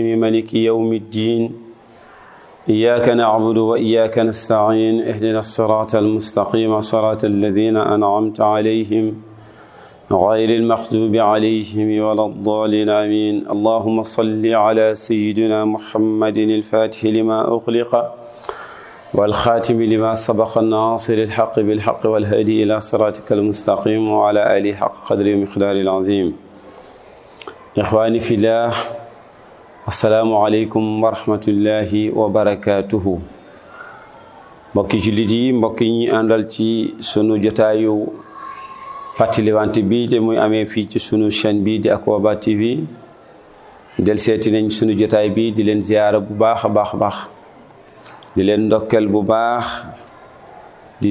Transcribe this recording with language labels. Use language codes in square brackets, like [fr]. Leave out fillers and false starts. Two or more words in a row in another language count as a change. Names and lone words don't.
[ar] مالك يوم الدين إياك نعبد وإياك نستعين اهدنا الصراط المستقيم صراط الذين أنعمت عليهم غير المغضوب عليهم ولا الضالين آمين اللهم صل على سيدنا محمد الفاتح لما أغلق والخاتم لما سبق الناصر الحق بالحق والهادي إلى صراطك المستقيم وعلى آله حق قدر ومقدار العظيم إخواني في الله السلام عليكم ورحمة الله وبركاته [wo] mbokki jullit yi mbokk yi ñu àndal ci sunu jotaayu fàttaliwante bi te muy amee fii ci sunu chaîne bi di Akwaba TV del seeti nañ sunu jotaay bi di leen ziyaara bu baax a baax di leen ndokkel bu baax di